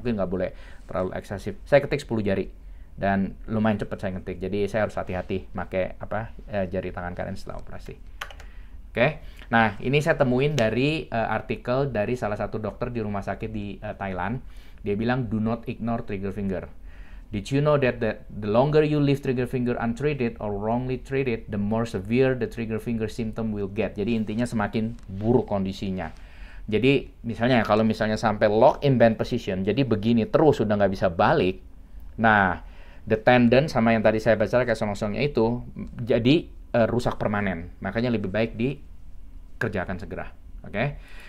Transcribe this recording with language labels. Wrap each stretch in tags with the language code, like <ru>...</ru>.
<id>Mungkin nggak boleh terlalu eksesif. Saya ketik 10 jari dan lumayan cepat saya ngetik. Jadi saya harus hati-hati pakai jari tangan kanan setelah operasi. Oke. Nah, ini saya temuin dari artikel dari salah satu dokter di rumah sakit di Thailand. Dia bilang</id> <en>do not ignore trigger finger. Did you know that the longer you leave trigger finger untreated or wrongly treated, the more severe the trigger finger symptom will get.</en> <id>Jadi intinya semakin buruk kondisinya. Jadi misalnya kalau misalnya sampai</id> <en>lock in bend position,</en> <id>jadi begini terus udah nggak bisa balik. Nah,</id> <en>the tendon</en> <id>sama yang tadi saya baca kayak selongsongnya itu jadi rusak permanen. Makanya lebih baik dikerjakan segera. Oke?</id>